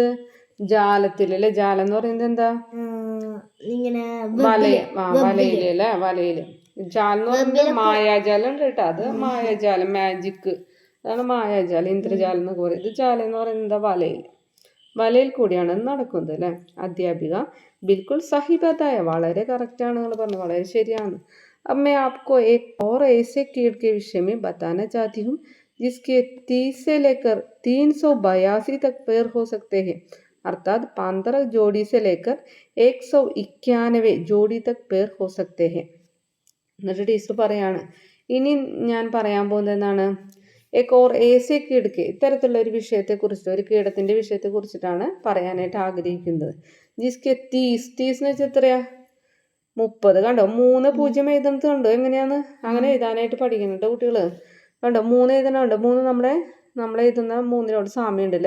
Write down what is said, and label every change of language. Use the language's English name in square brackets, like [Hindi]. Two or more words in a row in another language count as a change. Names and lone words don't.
[Malayalam] ജാലത്തിൽ അല്ലെ. ജാലം എന്ന് പറയുന്നത് എന്താ? വലയില് അല്ലെ, വലയില്. ജാലം എന്ന് പറയുന്നത് മായാജാലം ഉണ്ട് കേട്ടോ. അത് മായാജാലം, മാജിക്, അതാണ് മായാജാലം, ഇന്ദ്രജാലം എന്നൊക്കെ പറയും. ഇത് ജാലം എന്ന് പറയുന്നത് എന്താ? വലയിൽ കൂടിയാണ് നടക്കുന്നത് അല്ലെ. [Hindi] अध्यापिका बिल्कुल सही बताया, [Malayalam] വളരെ കറക്റ്റാണ് നിങ്ങൾ പറഞ്ഞത്, വളരെ ശരിയാണ്. [Hindi] अब मैं आपको एक और ऐसे कीट के विषय में बताना चाहती हूँ जिसके 30 से लेकर 382 तक पैर हो सकते हैं, अर्थात 15 जोड़ी से लेकर 191 जोड़ी तक पैर हो सकते हैं. [Malayalam] എന്നിട്ട് ടീച്ചർ പറയാണ് ഇനി ഞാൻ പറയാൻ പോകുന്നത് എന്താണ്, [Hindi] एक और ऐसे कीट के, [Malayalam] ഇത്തരത്തിലുള്ള ഒരു വിഷയത്തെക്കുറിച്ചിട്ട്, ഒരു കീടത്തിന്റെ വിഷയത്തെ കുറിച്ചിട്ടാണ് പറയാനായിട്ട് ആഗ്രഹിക്കുന്നത്. ജിസ്കെ 30 എന്ന് വെച്ചാൽ എത്രയാ? 30. കണ്ടോ 3 0 എഴുതുന്നത് കണ്ടോ എങ്ങനെയാന്ന്? അങ്ങനെ എഴുതാനായിട്ട് പഠിക്കുന്നുണ്ട് കുട്ടികള്. കണ്ടോ 3 എഴുതണുണ്ട്. 3 നമ്മളെ എഴുതുന്ന 3നോട് സാമ്യം ഉണ്ടല്ലേ.